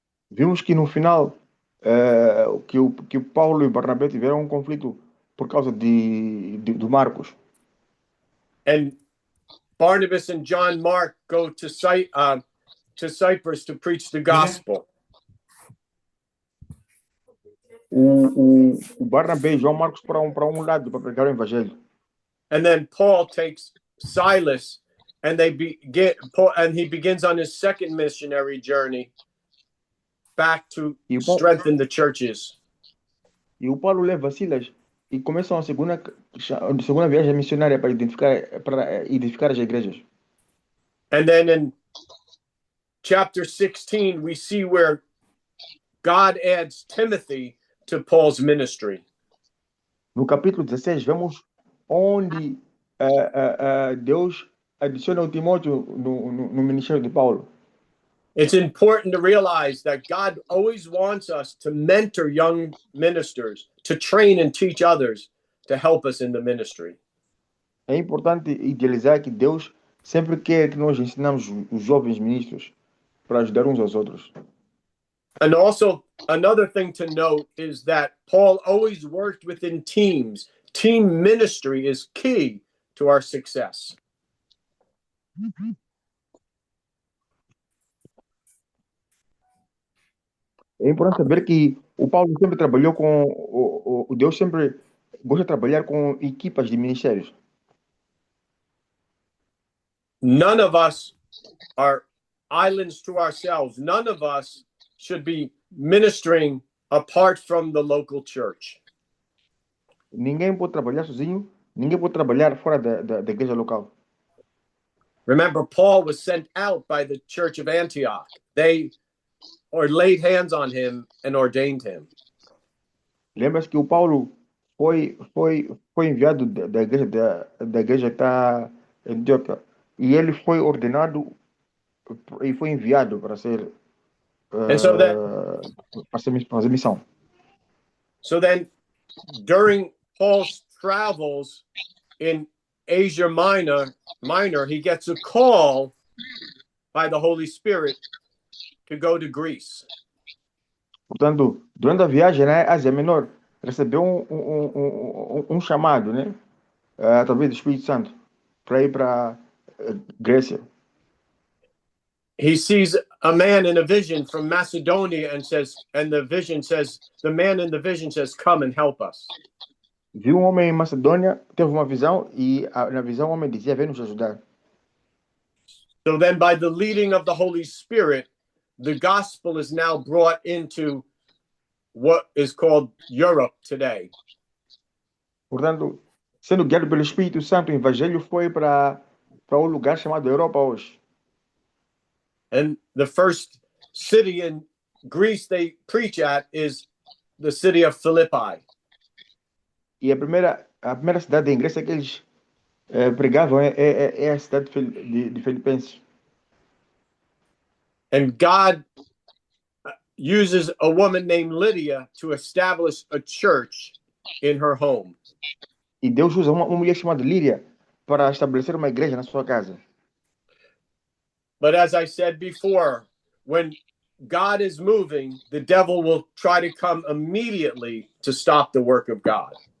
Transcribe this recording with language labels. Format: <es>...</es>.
<pt>Vimos que no final que o Paulo e Barnabé tiveram um conflito por causa do Marcos.</pt> <en>And Barnabas and John Mark go to Cyprus to preach the gospel.</en> <pt>O Barnabé e João Marcos para um lado para pregar o evangelho.</pt> <en>And then Paul takes Silas and he begins on his second missionary journey back to strengthen the churches.</en> <pt>E o Paulo leva Silas e começam a segunda viagem missionária para edificar as igrejas.</pt> <en>And then in chapter 16 we see where God adds Timothy to Paul's ministry.</en> <pt>No capítulo 16 vemos onde Deus adiciona o Timóteo no ministério de Paulo.</pt> <en>It's important to realize that God always wants us to mentor young ministers, to train and teach others to help us in the ministry.</en> <pt>É importante idealizar que Deus sempre quer que nós ensinamos os jovens ministros para ajudar uns aos outros.</pt> <en>And also, another thing to note is that Paul always worked within teams. Team ministry is key to our success.</en> <pt>É importante saber que o Paulo sempre trabalhou com o Deus sempre gosta de trabalhar com equipas de ministérios.</pt> <en>None of us are islands to ourselves. None of us should be ministering apart from the local church.</en> <pt>Ninguém pode trabalhar sozinho, ninguém pode trabalhar fora da igreja local.</pt> <en>Remember, Paul was sent out by the church of Antioch. They laid hands on him and ordained him.</en> <pt>Lembra-se que o Paulo foi enviado da igreja que está em Antioquia e ele foi ordenado e foi enviado para ser</pt> <en>And so that</en> <pt>fazer missão.</pt> <en>So then, during Paul's travels in Asia Minor, he gets a call by the Holy Spirit to go to Greece.</en> <pt>Portanto, durante a viagem na Ásia Menor, recebeu um chamado, né, através do Espírito Santo, para ir para Grécia.</pt> <en>He sees a man in a vision from Macedonia and the man in the vision says, "Come and help us."</en> <pt>Viu um homem em Macedônia, teve uma visão e na visão o homem dizia: "Vem nos ajudar."</pt> <en>So then, by the leading of the Holy Spirit, the gospel is now brought into what is called Europe today.</en> <pt>Portanto, sendo guiado pelo Espírito Santo, o evangelho foi para um lugar chamado Europa hoje.</pt> <en>And the first city in Greece they preach at is the city of Philippi.</en> <pt>E a primeira cidade em Grécia que eles pregavam é a cidade de Filipenses.</pt> <en>And God uses a woman named Lydia to establish a church in her home.</en> <pt>E Deus usa uma mulher chamada Lídia para estabelecer uma igreja na sua casa.</pt> <en>But as I said before, when God is moving, the devil will try to come immediately to stop the work of God.</en>